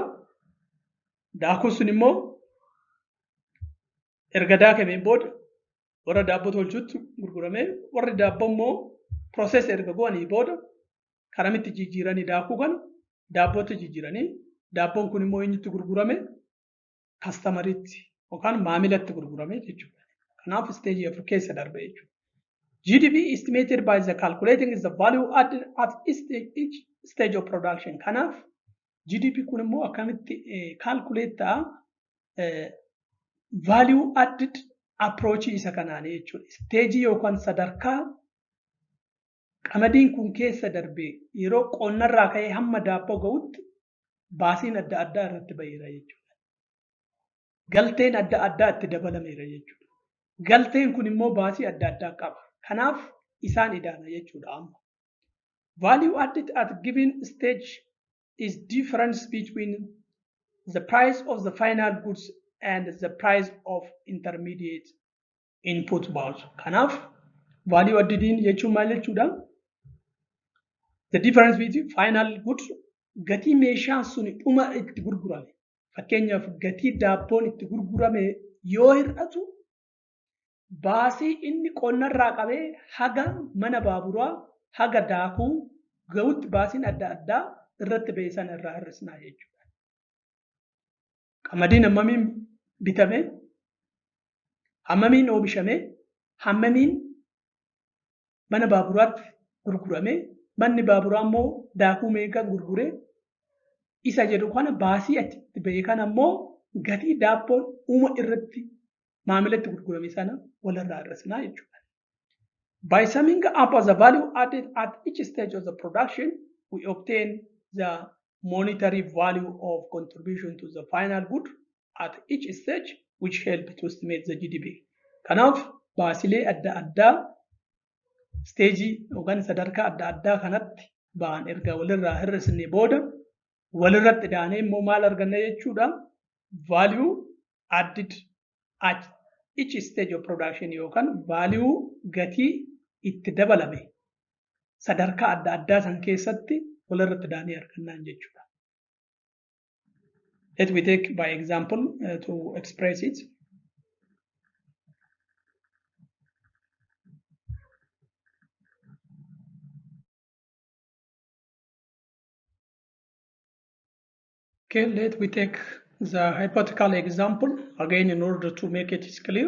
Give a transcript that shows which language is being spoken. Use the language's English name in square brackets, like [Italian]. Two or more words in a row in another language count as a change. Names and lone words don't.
[Oromo] Daakuun sun immoo erga daakameen booda warra daabboo tolchutti gurgurame, warri daabboo immoo process erga goonii booda karamitti jijjiiranii daakuu kana daabbootti jijjiiranii daabboon kun immoo eenyutti gurgurame? Kastamaritti yookaan maamilatti gurgurame jechuudha. Kanaaf stage 4 keessa darbe jechuudha. [English] GDP estimated by the calculating is the value added at each stage of production. [Oromo] Kanaaf GDP kun immoo akkamitti calculate ta'a? [English] Value added approach [Oromo] isa kanaani jechuudha. Stage yookaan sadarkaa qamadiin kun keessa darbe yeroo qonnarraa ka'ee hamma daabboo ga'utti baasiin adda addaa irratti baheera jechuudha. Galteen adda addaa itti dabalameera jechuudha. Galteen kun immoo baasii adda addaa qaba. Kanaaf isaan idaana jechuudha amma. [English] Value added at given stage is difference between the price of the final goods and the price of intermediate input balls. [Oromo] Kanaaf [English] value added [Oromo] jechuun maal jechuudha? [English] The difference between final goods, [Oromo] gatii meeshaan sun dhuma itti gurgurame. Fakkeenyaaf gatii daabboon itti gurgurame yoo hir'atu baasii inni qonnarraa qabee haga mana baaburaa haga daakuu ga'utti baasiin adda addaa irratti beesan irraa hir'isnaa jechuudha. Qamadiin hammamiin bitame, hammamiin oomishame, hammamiin mana baaburaatti gurgurame manni baaburaa immoo daakuu meeqa gurgure isa jedhu kana baasii achitti ba'e kana immoo gatii daabboon uuma irratti maamilatti gurgurame sana walirraa hir'isnaa jechuudha. [English] By summing up the value added at each stage of the production, we obtain the monetary value of contribution to the final good at each stage, which help to estimate the GDP. [Oromo] Kanaaf baasilee adda addaa steejii yookaan sadarkaa adda addaa kanatti ba'an erga walirraa hir'isne booda walirratti daanee immoo maal arganna jechuudha? [English] Value added at each stage of production [Oromo] yookaan value gatii itti dabalame sadarkaa adda addaa san keessatti walirratti daanee argannaan jechuudha. [English] Let me take by example to express it. Okay, let me take the hypothetical example again in order to make it clear.